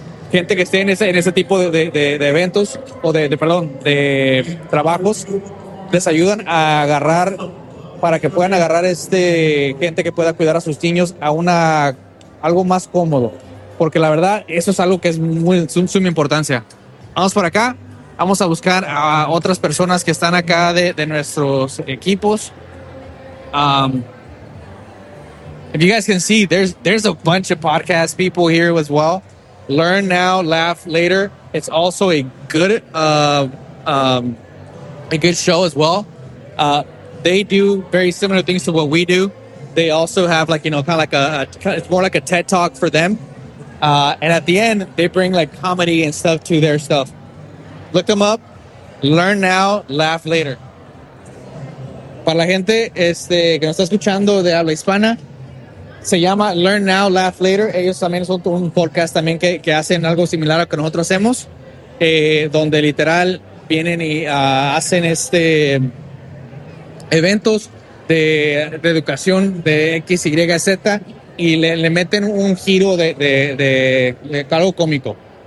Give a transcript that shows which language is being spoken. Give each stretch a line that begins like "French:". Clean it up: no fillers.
Spanish: gente que esté en ese tipo de eventos o de trabajos, les ayudan a agarrar para que puedan agarrar gente que pueda cuidar a sus niños a algo más cómodo, porque la verdad eso es algo que es muy suma importancia. Vamos por acá, vamos a buscar a otras personas que están acá de nuestros equipos.
English: If you guys can see, there's a bunch of podcast people here as well. Learn Now, Laugh Later. It's also a good show as well. They do very similar things to what we do. They also have it's more like a TED Talk for them. And at the end, they bring like comedy and stuff to their stuff. Look them up. Learn Now, Laugh Later.
Spanish: Para la gente que nos está escuchando de habla hispana, se llama Learn Now, Laugh Later. Ellos también son un podcast también que hacen algo similar a lo que nosotros hacemos, donde literal vienen y hacen eventos de educación de X, Y, Z y le meten un giro de algo cómico.